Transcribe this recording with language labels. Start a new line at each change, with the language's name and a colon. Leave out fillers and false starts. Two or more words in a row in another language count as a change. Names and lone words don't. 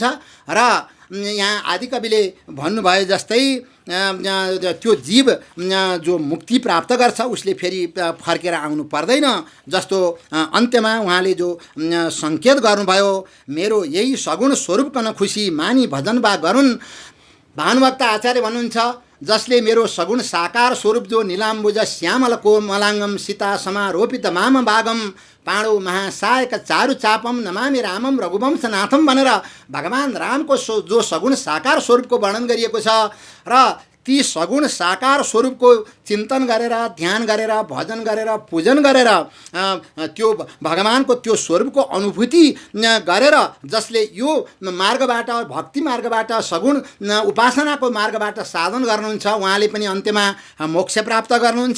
Nepali: र यहाँ आदिकविले भन्नुभयो जस्तै त्यो जीव जो मुक्ति प्राप्त गर्छ उसले फेरि फर्केर आउनु पर्दैन, जस्तो अन्त्यमा उहाँले जो सङ्केत गर्नुभयो, मेरो यही सगुण स्वरूपकन खुसी मानी भजन बा गरुन्। भानुभक्त आचार्य भन्नुहुन्छ, जसले मेरो सगुण साकार स्वरूप जो
Sanskrit: नीलाम्बुज श्यामल कोमलाङ्गम सीता समारोपित माम भागम पाणो महासायक चारु चापम नमामि रामम रघुवंशनाथम
Nepali: भनेर भगवान् रामको जो सगुण साकार स्वरूपको वर्णन गरिएको छ र ती सगुण साकार स्वरूपको चिन्तन गरेर, ध्यान गरेर, भजन गरेर, पूजन गरेर त्यो भगवानको त्यो स्वरूपको अनुभूति गरेर जसले यो मार्गबाट, भक्ति मार्गबाट, सगुण उपासनाको मार्गबाट साधन गर्नुहुन्छ, उहाँले पनि अन्त्यमा मोक्ष प्राप्त गर्नुहुन्छ।